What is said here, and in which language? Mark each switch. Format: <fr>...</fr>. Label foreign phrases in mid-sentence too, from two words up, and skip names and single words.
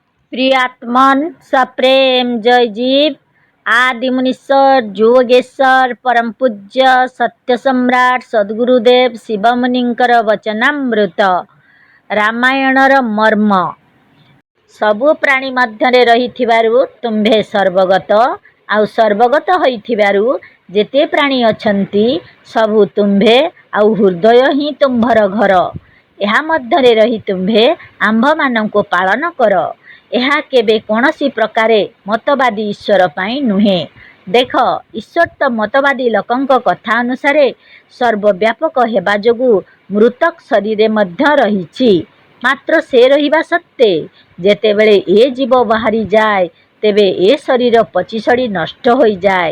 <or>ପ୍ରିୟାତ୍ମନ ସପ୍ରେମ ଜୟ ଜୀବ ଆଦି ମୁନୀଶ୍ୱର ଯୋଗେଶ୍ୱର ପରମ ପୂଜ୍ୟ ସତ୍ୟ ସମ୍ରାଟ ସଦ୍‌ଗୁରୁଦେବ ଶିବମୁନିଙ୍କର ବଚନାମୃତ ରାମାୟଣର ମର୍ମ ସବୁ ପ୍ରାଣୀ ମଧ୍ୟରେ ରହିଥିବାରୁ ତୁମ୍ଭେ ସର୍ବଗତ ଆଉ ସର୍ବଗତ ହୋଇଥିବାରୁ ଯେତେ ପ୍ରାଣୀ ଅଛନ୍ତି ସବୁ ତୁମ୍ଭେ ଆଉ ହୃଦୟ ହିଁ ତୁମ୍ଭର ଘର ଏହା ମଧ୍ୟରେ ରହି ତୁମ୍ଭେ ଆମ୍ଭ ମାନଙ୍କୁ ପାଳନ କର ଏହା କେବେ କୌଣସି ପ୍ରକାରେ ମତବାଦୀ ଈଶ୍ୱର ପାଇଁ ନୁହେଁ। ଦେଖ, ଈଶ୍ୱର ତ ମତବାଦୀ ଲୋକଙ୍କ କଥା ଅନୁସାରେ ସର୍ବବ୍ୟାପକ ହେବା ଯୋଗୁଁ ମୃତକ ଶରୀରେ ମଧ୍ୟ ରହିଛି। ମାତ୍ର ସେ ରହିବା ସତ୍ତ୍ୱେ ଯେତେବେଳେ ଏ ଜୀବ ବାହାରିଯାଏ ତେବେ ଏ ଶରୀର ପଚିସଢ଼ି ନଷ୍ଟ ହୋଇଯାଏ।</or>